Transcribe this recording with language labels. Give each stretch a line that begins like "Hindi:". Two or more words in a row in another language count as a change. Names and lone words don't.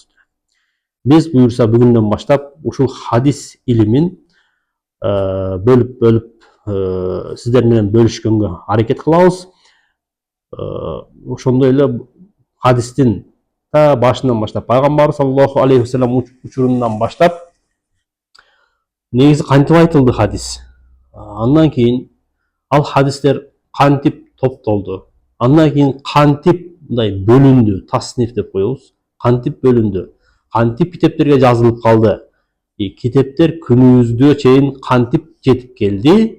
Kyrgyz: Биз буюрса бүгүндөн баштап ушул хадис илимин бөлүп сиздер менен бөлүшкөнгө аракет кылабыз. Ошондой эле хадистин башынан баштап пайгамбар
Arabic: صلى الله عليه وسلم
Kyrgyz: учурунан баштап негизи кантип айтылды хадис. Андан кийин ал хадистер кантип топтолду. Андан кийин кантип мындай бөлүндү, тасниф деп коебуз. Кантип бөлүндү? Кантип китептерге жазылып калды? Китептер күнүбүзгө чейин кантип жетип келди?